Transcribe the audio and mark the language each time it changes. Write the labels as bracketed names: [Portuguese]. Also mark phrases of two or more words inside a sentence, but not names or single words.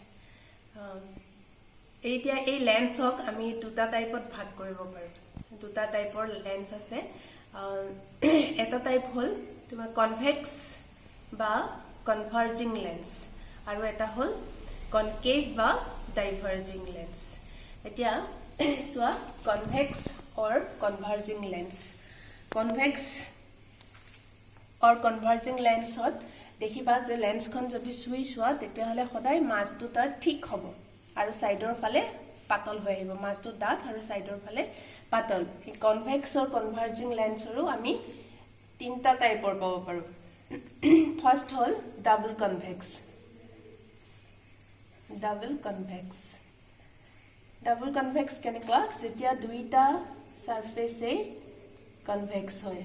[Assamese] এতিয়া এই লেন্সক আমি দুটা টাইপত ভাগ কৰিব পাৰো। দুটা টাইপৰ লেন্স আছে। এটা টাইপ হল তোমাৰ কনভেক্স বা [English] converging lens, [Assamese] আৰু এটা হল কনকেভ বা [English] diverging lens. [Assamese] এতিয়া চোৱা, [English] convex or converging lens. Convex or converging lens [Assamese] hot দেখিবা যে লেন্সখন যদি সুই সোৱা তেতিয়াহলে সদায় মাজটো তাৰ ঠিক হ'ব আৰু সাইডৰ ফালে পাতল হৈ আহিব। মাজটো ডাঠ আৰু সাইডৰ ফালে পাতল। এই [English] convex or converging [Assamese] lensৰো আমি তিনটা টাইপৰ পাব পাৰো। ফাৰ্স্ট হল [English] double convex. double convex [Assamese] কেনেকুৱা? যেতিয়া দুইটা সারফেসে কনভেক্স হয়।